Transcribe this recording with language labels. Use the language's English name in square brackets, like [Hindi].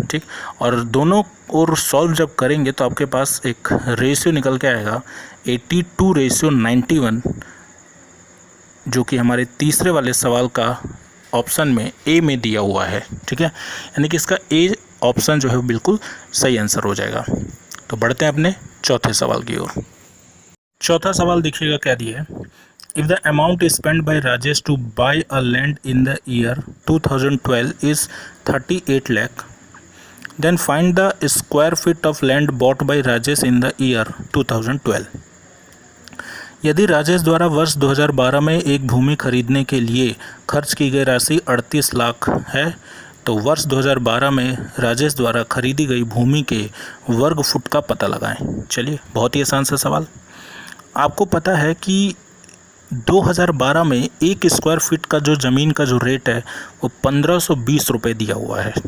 [Hindi] ठीक, और दोनों और सॉल्व जब करेंगे तो आपके पास एक रेशियो निकल के आएगा 82:91, जो कि हमारे तीसरे वाले सवाल का ऑप्शन में ए में दिया हुआ है। ठीक है, यानी कि इसका ए ऑप्शन जो है बिल्कुल सही आंसर हो जाएगा। तो बढ़ते हैं अपने चौथे सवाल की ओर। चौथा सवाल देखिएगा क्या दिया है। [English] If the amount spent by Rajesh to buy a land in the year 2012 is 38 lakh, then find the square feet of land bought by Rajesh in the year 2012. [Hindi] यदि राजेश द्वारा वर्ष 2012 में एक भूमि खरीदने के लिए खर्च की गई राशि 38 लाख है, तो वर्ष 2012 में राजेश द्वारा खरीदी गई भूमि के वर्ग फुट का पता लगाएं। चलिए, बहुत ही आसान सा सवाल। आपको पता है कि 2012 में 1 स्क्वायर फीट का जो ज़मीन का जो रेट है वो 1520 रुपये दिया हुआ है।